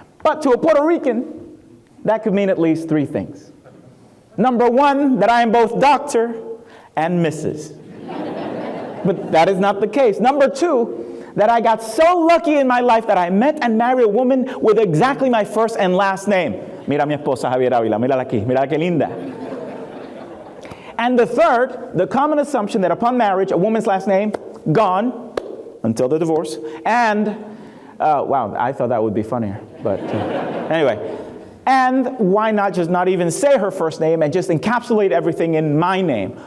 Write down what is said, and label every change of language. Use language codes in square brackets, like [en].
[en] But to a Puerto Rican, that could mean at least three things. Number one, that I am both Dr. and Mrs. But that is not the case. Number two, that I got so lucky in my life that I met and married a woman with exactly my first and last name. [es] Mira mi esposa Javier Avila, mírala aquí, mira que linda. [en] And the third, the common assumption that upon marriage, a woman's last name, gone, until the divorce, and, wow, I thought that would be funnier, but anyway. And why not just not even say her first name and just encapsulate everything in my name?